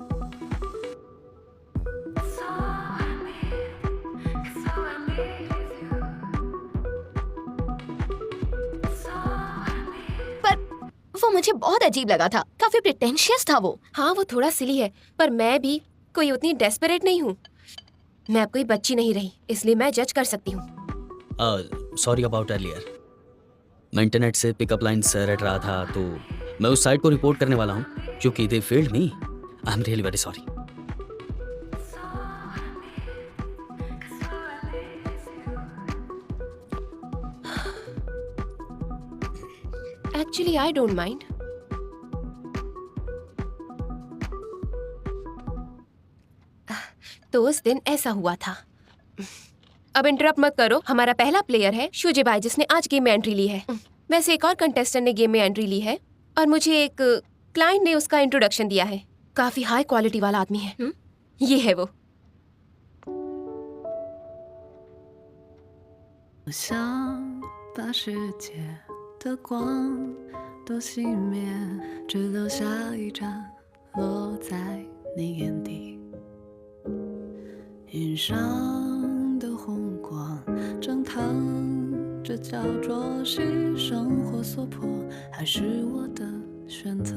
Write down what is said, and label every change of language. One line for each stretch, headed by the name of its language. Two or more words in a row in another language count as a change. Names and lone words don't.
Hindi: पर वो मुझे बहुत अजीब लगा था, काफी प्रिटेंशियस था वो। हाँ वो थोड़ा सिली है, पर मैं भी कोई उतनी डेस्परेट नहीं हूँ। मैं अब कोई बच्ची नहीं रही, इसलिए मैं जज कर सकती हूँ।
English: sorry about earlier.
Hindi: मैं इंटरनेट से
English: pickup lines
Hindi: रट रहा था, तो मैं उस साइट को रिपोर्ट करने वाला हूँ क्योंकि
English: they failed me. I am really very sorry. actually I don't mind.
Hindi: तो उस दिन ऐसा हुआ था। अब इंटरप्ट मत करो। हमारा पहला प्लेयर है शुजे भाई, जिसने आज गेम में एंट्री ली है। वैसे एक और कंटेस्टेंट ने गेम में एंट्री ली है और मुझे एक क्लाइंट ने उसका इंट्रोडक्शन दिया है। काफी
English: high quality
Hindi: वाला आदमी है। ये है वो।
Chinese: 我想把世界的光都熄灭，只留下一盏落在你眼底。云上的红光正烫着，焦灼是生活所迫，还是我的选择？